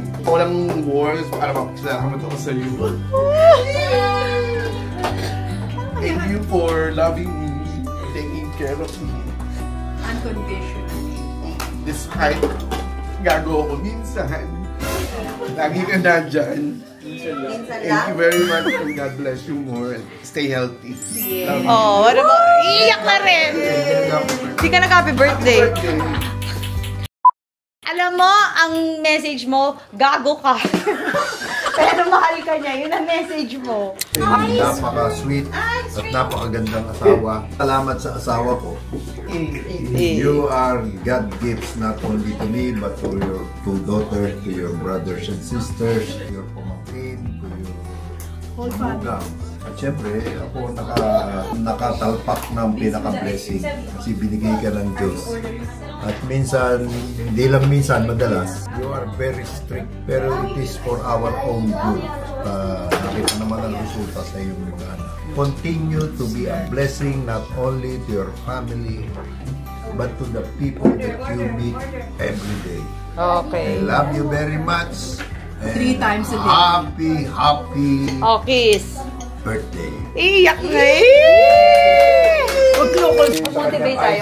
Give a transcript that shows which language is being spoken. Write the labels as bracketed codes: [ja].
[tl] Walang words para mapasalamat ako sa iyo. [en] Thank you for loving me, taking care of me. Unconditionally. [tl] Despite gago ako minsan, lagi ka nandyan. [en] Thank you very much and God bless you more and stay healthy. Love you. Oh, what about... [tl] Iiyak na rin. Hindi ka nag-happy birthday. Alam mo, ang message mo, gago ka. Pero mahal ka niya, yun ang message mo. Napaka-sweet at napakagandang asawa. Salamat sa asawa ko. [en] You are God gifts not only to me but to your two daughters, to your brothers and sisters, to your pamangkin, to your whole family. [tl] At syempre, ako nakatalpak ng pinaka-blessing kasi binigay ka ng Diyos. At minsan, hindi lang minsan, madalas, [en] you are very strict. Pero it is for our own good. [tl] Nakita naman ang resulta sa iyong mga anak. [en] Continue to be a blessing not only to your family, but to the people that you meet every day. Okay. I love you very much. 3 times a day. Happy Kiss. birthday. [tl] Iyak na eh! Motivate tayo.